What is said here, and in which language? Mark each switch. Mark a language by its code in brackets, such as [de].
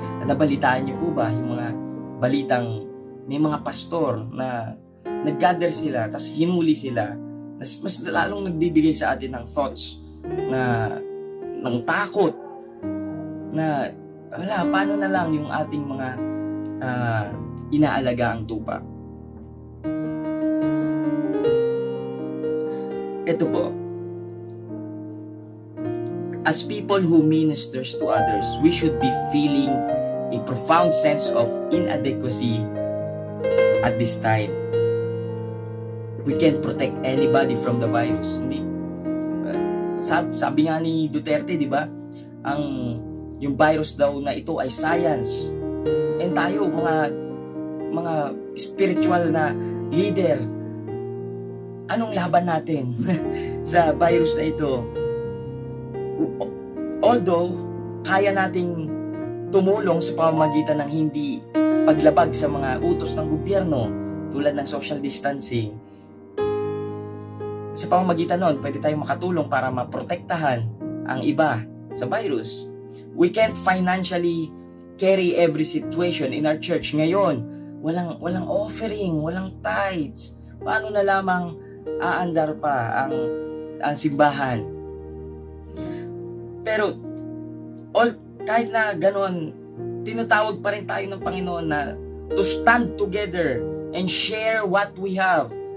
[tl] At nabalitaan niyo po ba yung mga balitang may mga pastor na nag-gather sila, tapos hinuli sila, mas lalong nagbibigay sa atin ng thoughts ng takot na paano na lang yung ating mga inaalaga ang tupa. Ito po, [en] as people who ministers to others, we should be feeling a profound sense of inadequacy at this time. We can't protect anybody from the virus. [tl] Hindi. Sabi nga ni Duterte, di ba? Yung virus daw na ito ay science. And tayo, mga spiritual na leader, anong laban natin sa virus na ito? Although, kaya nating tumulong sa pamamagitan ng hindi paglabag sa mga utos ng gobyerno tulad ng social distancing, sa pamamagitan nun, pwede tayong makatulong para maprotektahan ang iba sa virus. [en] We can't financially carry every situation in our church. [tl] Ngayon, walang offering, walang tithes. Paano na lamang aandar pa ang simbahan? Pero, kahit na ganon, tinatawag pa rin tayo ng Panginoon na [en] to stand together and share what we have.